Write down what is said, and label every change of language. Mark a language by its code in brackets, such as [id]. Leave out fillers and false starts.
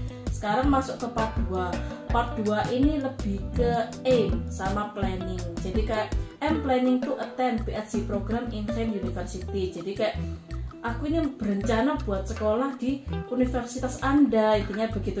[id] Sekarang masuk ke part 2. Part 2 ini lebih ke aim sama planning. Jadi kayak [en] I'm planning to attend PhD program in Kent University. [id] Jadi kayak aku ini berencana buat sekolah di universitas Anda, intinya begitu.